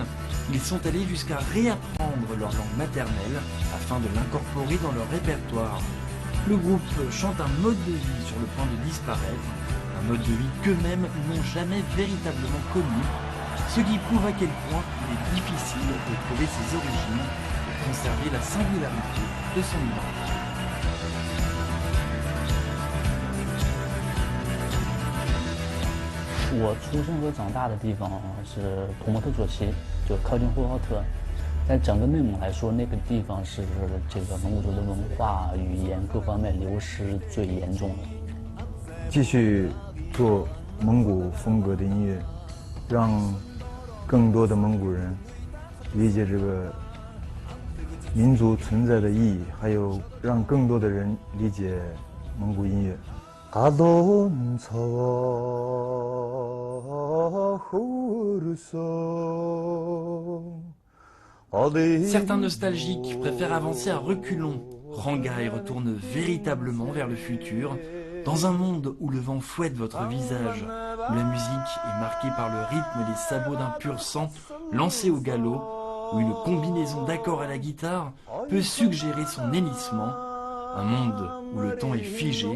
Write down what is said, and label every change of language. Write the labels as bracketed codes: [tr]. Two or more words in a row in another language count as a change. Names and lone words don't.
[fr] Ils sont allés jusqu'à réapprendre leur langue maternelle afin de l'incorporer dans leur répertoire. Le groupe chante un mode de vie sur le point de disparaître, un mode de vie qu'eux-mêmes n'ont jamais véritablement connu, ce qui prouve à quel point il est difficile de trouver ses origines et conserver la singularité de son identité. [zh] 我出生和长大的地方是图莫特左旗，就靠近呼和浩特。在整个内蒙来说，那个地方是这个蒙古族的文化、语言各方面流失最严重的。继续做蒙古风格的音乐，让更多的蒙古人理解这个民族存在的意义，还有让更多的人理解蒙古音乐。 [fr] Certains nostalgiques préfèrent avancer à reculons. Rangai retourne véritablement vers le futur, dans un monde où le vent fouette votre visage, où la musique est marquée par le rythme des sabots d'un pur sang lancé au galop, où une combinaison d'accords à la guitare peut suggérer son hennissement, un monde où le temps est figé.